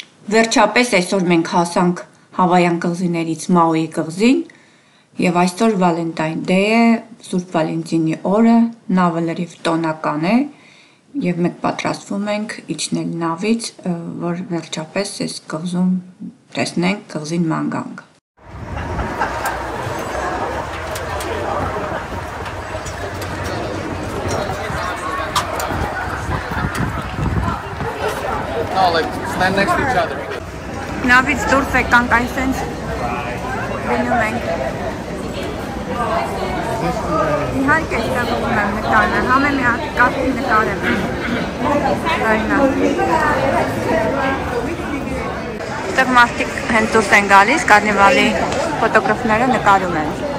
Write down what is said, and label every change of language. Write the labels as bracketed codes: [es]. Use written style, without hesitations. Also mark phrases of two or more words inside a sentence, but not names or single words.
[hy] Վերջապես այսօր մենք հասանք Հավայան կղզիներից Մաուի կղզին եւ այսօր Valentine Day է, Սուրբ Վալենտինի օրը, նավը լրիվ տոնական է եւ մենք պատրաստվում ենք իջնել նավից, որ վերջապես այս կղզում տեսնենք կղզին ման գանք։ [en] No, like stand next to each other. [hy] Նավից դուրս եկանք այսենց գնում ենք։ Իհարկե ստեղում եմ նկարը, համը մի հատ կարգի նկարեմ։ Ստեղ մարդիկ հենց դուրս են գալիս, կարնիվալի ֆոտոգրաֆները նկարում են։